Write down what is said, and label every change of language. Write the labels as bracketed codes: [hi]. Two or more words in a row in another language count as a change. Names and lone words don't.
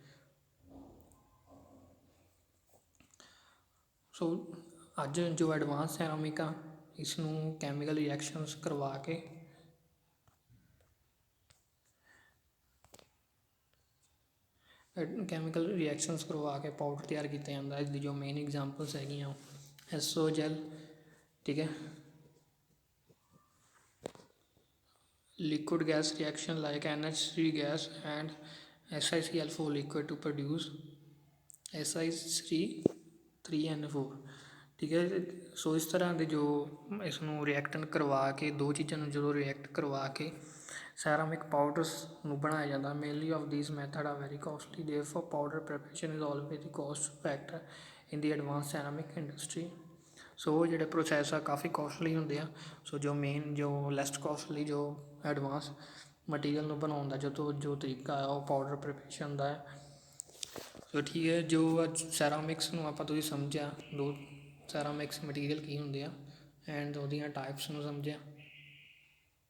[pa] ਸੋ ਅੱਜ ਜੋ [en] advance ceramic [pa] ਆ ਇਸ ਨੂੰ [en] chemical reactions [pa] ਕਰਵਾ ਕੇ ਪਾਊਡਰ ਤਿਆਰ ਕੀਤਾ ਜਾਂਦਾ। ਇਸ ਦੀ ਜੋ [en] main examples [pa] ਹੈਗੀਆਂ [en] SO gel, [pa] ਠੀਕ ਹੈ, [en] liquid gas reaction like NH3 gas and SiCl4 liquid to produce Si3N4, [pa] ਠੀਕ ਹੈ। ਸੋ ਇਸ ਤਰ੍ਹਾਂ ਦੇ ਜੋ ਇਸ ਨੂੰ ਰਿਐਕਟਨ ਕਰਵਾ ਕੇ ਦੋ ਚੀਜ਼ਾਂ ਨੂੰ ਜਦੋਂ ਰਿਐਕਟ ਕਰਵਾ ਕੇ [en] ceramic powders [pa] ਨੂੰ ਬਣਾਇਆ ਜਾਂਦਾ। [en] mainly of these method are very costly, therefore powder preparation is always the cost factor in the advanced ceramic industry. [pa] ਸੋ ਉਹ ਜਿਹੜੇ ਪ੍ਰੋਸੈਸ ਆ ਕਾਫੀ ਕੋਸਟਲੀ ਹੁੰਦੇ ਆ। ਸੋ ਜੋ ਮੇਨ ਜੋ [en] least costly [pa] ਜੋ [en] advance material [pa] ਨੂੰ ਬਣਾਉਣ ਦਾ ਜੋ ਤਰੀਕਾ ਆ ਉਹ [en] powder preparation [pa] ਦਾ ਹੈ। ਸੋ ਠੀਕ ਹੈ, ਜੋ ਅੱਜ ਸੈਰਾਮਿਕਸ ਨੂੰ ਆਪਾਂ ਤੁਸੀਂ ਸਮਝਿਆ, ਦੋ [en] ceramics material [pa] ਕੀ ਹੁੰਦੇ ਆ ਐਂਡ ਉਹਦੀਆਂ ਟਾਈਪਸ ਨੂੰ ਸਮਝਿਆ।